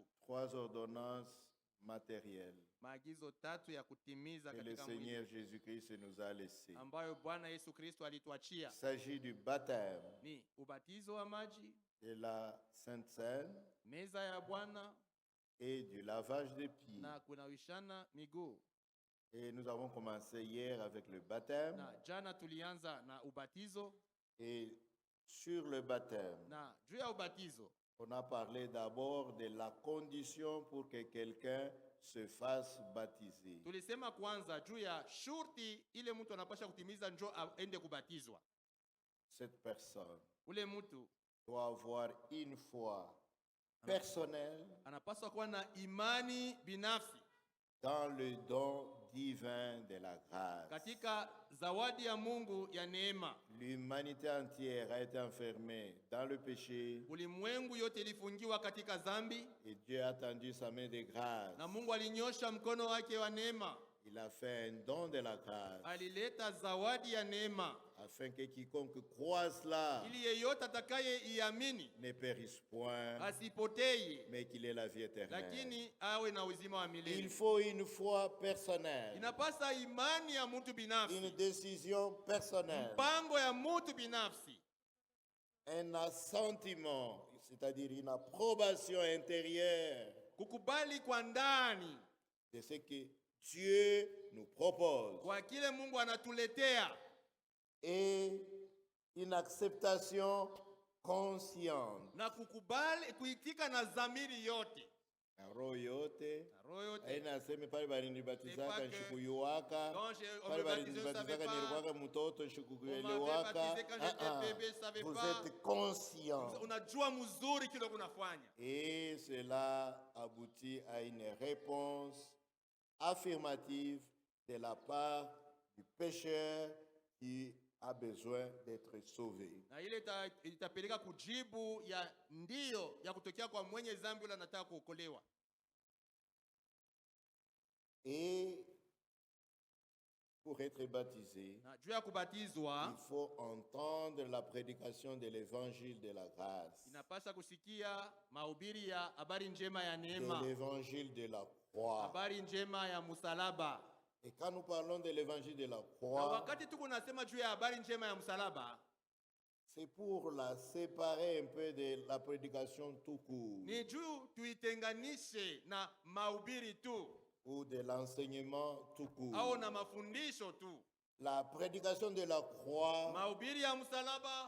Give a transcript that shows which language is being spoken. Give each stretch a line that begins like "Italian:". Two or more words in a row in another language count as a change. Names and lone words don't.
French: 3 ordonnances matérielles
Swahili: Maagizo tatu ya kutimiza
French: que le
Swahili: katika
French: Seigneur
Swahili: mwili
French: Jésus-Christ nous a laissées.
Swahili: ambayo Bwana Yesu Kristo alituachia.
French: Il s'agit du baptême,
Swahili: Ni ubatizo wa maji,
French: de la Sainte Seine
Swahili: meza ya Bwana
French: et du lavage des pieds.
Swahili: na kunawishana miguu.
French: Et nous avons commencé hier avec le baptême.
Swahili: Na jana tulianza na ubatizo,
French: Et sur le baptême,
Swahili: na juu ya ubatizo
French: on a parlé d'abord de la condition pour que quelqu'un se fasse baptiser.
Swahili: tulisema kwanza juu ya shurti ile mtu anapasha kutimiza njo aende kubatizwa.
French: cette personne
Swahili: ule mtu
French: doit avoir une foi personnelle
Swahili: anapaswa kuwa na imani binafsi
French: dans le don divin de la grâce.
Swahili: katika zawadi ya Mungu ya neema.
French: L'humanité entière a été enfermée dans le péché
Swahili: Ulimwengu yote ilifungiwa katika dhambi,
French: et Dieu a tendu sa main de grâce.
Swahili: na Mungu alinyosha mkono wake wa neema.
French: Il a fait un don de la grâce
Swahili: Alileta zawadi ya neema
French: afin que quiconque croit cela
Swahili: ili yeyote atakaye iamini
French: ne périsse point,
Swahili: asipotei,
French: mais qu'il ait la vie éternelle.
Swahili: lakini awe na uzima wa
French: Il
Swahili: milele.
French: faut une foi personnelle,
Swahili: Inapasa imani ya mtu
French: une
Swahili: binafsi,
French: décision personnelle,
Swahili: mpango ya mtu binafsi,
French: un assentiment, c'est-à-dire une approbation intérieure
Swahili: kukubali kwa ndani
French: de ce que Dieu nous propose
Swahili: kwa kile Mungu anatuletea,
French: et une acceptation consciente.
Swahili: na kukubali kuitika na dhamiri yote Na roho yote na roho yote. aina sema pale balinibatizaka
French: C'est pas
Swahili: nshikuyuwaka
French: Donc, on
Swahili: pale
French: me baptisé, je ne savais
Swahili: balinibatizaka
French: pas.
Swahili: nilikuwaka mtoto
French: On
Swahili: nshikuyuwaka.
French: m'avait baptisé quand j'étais bébé, je savais Vous pas. êtes conscient
Swahili: Unajua mzuri kile kunafanya,
French: et cela aboutit à une réponse affirmative de la part du pécheur qui a besoin d'être sauvé.
Swahili: na ile itapeleka kujibu ya ndio ya kutokea kwa mwenye dhambi yule anataka kuokolewa.
French: Et pour être baptisé,
Swahili: Na juu ya
French: il
Swahili: kubatizwa
French: faut entendre la prédication de l'évangile de la grâce,
Swahili: inapasa kusikia mahubiri ya habari njema ya
French: de
Swahili: neema,
French: l'évangile de la croix.
Swahili: habari njema ya msalaba.
French: Et quand nous parlons de l'évangile de la
Swahili: Na
French: croix,
Swahili: wakati tuko nasema juu ya habari njema ya msalaba,
French: c'est pour la séparer un peu de la prédication tout court
Swahili: ni juu tuitenganishe na mahubiri tu
French: ou de l'enseignement tout
Swahili: au
French: court.
Swahili: na mafundisho tu.
French: La prédication de la croix,
Swahili: Mahubiri ya msalaba